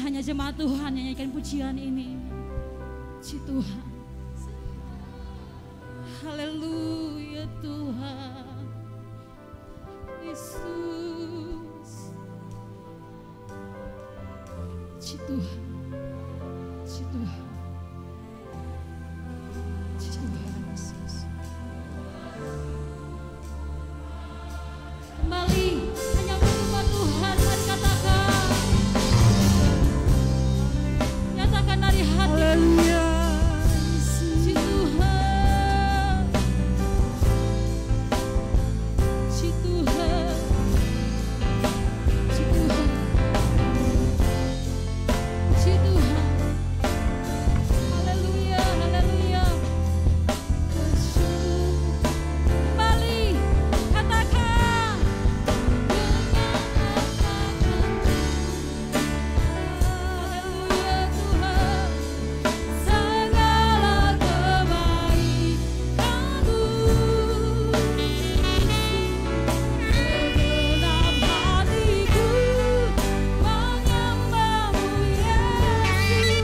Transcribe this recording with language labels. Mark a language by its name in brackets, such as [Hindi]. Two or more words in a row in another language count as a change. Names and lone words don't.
[Indonesian] jemaat Tuhan yang nyanyikan pujian ini. Puji Tuhan. Haleluya Tuhan. Yesus. Puji Tuhan. Puji Tuhan. Puji Tuhan. Kembali hanya menyembah Tuhan. Mari katakan. Nyatakan dari hati. Haleluya. Puji Tuhan. Puji Tuhan. Puji Tuhan. Puji Tuhan. Haleluya. Haleluya. Kembali katakan. Haleluya Tuhan. Segala kebaikan-Mu segenap hatiku menyembah-Mu Yesus.